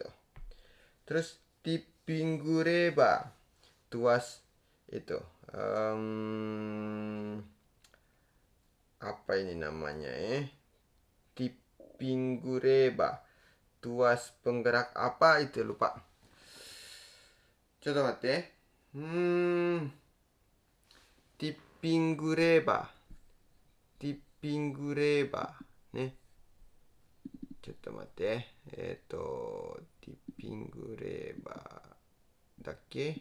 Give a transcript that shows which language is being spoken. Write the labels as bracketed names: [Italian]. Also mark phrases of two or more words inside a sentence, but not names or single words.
[Indonesian] Terus tippingureba, tuas itu apa ini namanya tippingureba, tuas penggerak apa itu, lupa. Coba mate. Tippingureba ね。 [Japanese] ちょっと待って。ティッピングレバーだっけ？